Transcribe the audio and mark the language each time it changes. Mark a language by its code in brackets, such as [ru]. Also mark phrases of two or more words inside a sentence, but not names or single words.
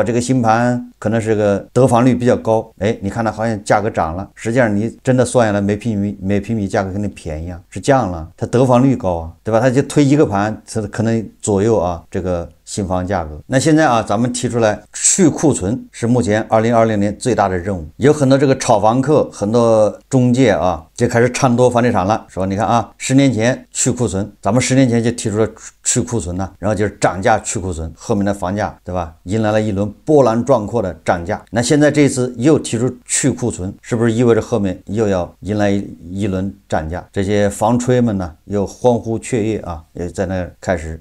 [zh] 這個新盤可能是個得房率比較高，哎，你看它好像價格漲了，實際上你真的算下來每平米價格肯定便宜啊，是降了，它得房率高啊，對吧？它就推一個盤，它可能左右啊這個新房價格。那現在啊，咱們提出來去庫存是目前2020年最大的任務，有很多這個炒房客，很多中介啊就開始唱多房地產了，說你看啊，10年前去庫存，咱們10年前就提出了去庫存呢，然後就是漲價去庫存，後面的房價對吧，迎來了一輪波瀾壯闊的漲價。那現在這次又提出去庫存，是不是意味着後面又要迎來一輪漲價？這些房吹們呢又歡呼雀躍啊，也在那開始。